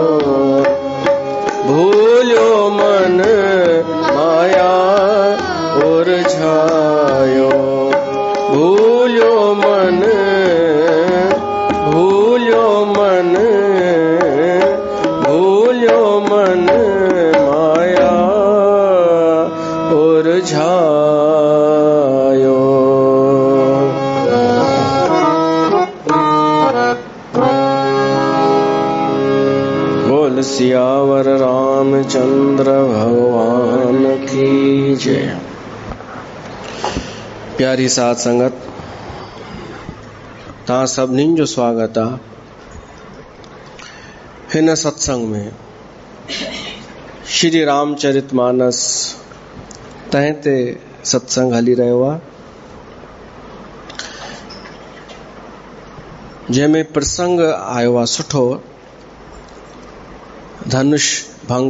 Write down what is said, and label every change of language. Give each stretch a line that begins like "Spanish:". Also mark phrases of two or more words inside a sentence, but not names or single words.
Hindi: भूल्यो मन माया उलझायो, भूल्यो मन, भूल्यो मन, भूल्यो मन माया उलझायो। बोल सियावर रामचंद्र भगवान की जय।
Sindhi: प्यारी साध संगत, तव्हां सभिनीनि जो स्वागत आहे हिन सत्संग में। श्री रामचरितमानस तंहिं ते सत्संग हली रहियो आहे, जंहिंमें प्रसंग आयो आहे सुठो धनुष भंग।